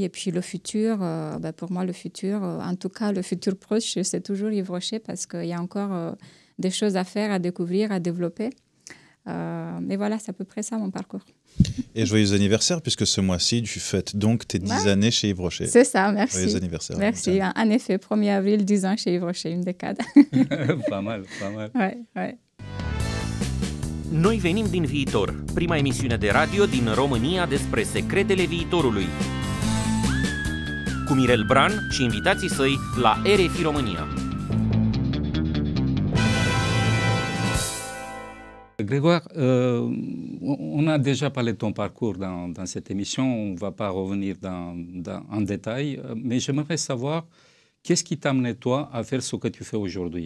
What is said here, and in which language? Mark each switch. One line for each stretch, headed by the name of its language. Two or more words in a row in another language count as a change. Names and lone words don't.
French: Et puis le futur, pour moi, le futur, en tout cas le futur proche, c'est toujours Yves Rocher parce qu'il y a encore des choses à faire, à découvrir, à développer. Mais voilà, c'est à peu près ça mon parcours. Et joyeux anniversaire, puisque ce mois-ci, tu fêtes donc tes 10 années chez Yves Rocher. C'est ça, merci. Joyeux anniversaire. Merci. En effet, 1er avril, 10 ans chez Yves Rocher, une décade. Pas mal, pas mal. Ouais.
Romanian: Noi venim din viitor, prima emisiune de radio din România despre secretele viitorului. Cu Mirel Bran și invitații săi la RFI România.
French: Grégoire, on a déjà parlé de ton parcours dans cette émission, on ne va pas revenir en détail, mais j'aimerais savoir qu'est-ce qui t'a amené toi à faire ce que tu fais aujourd'hui?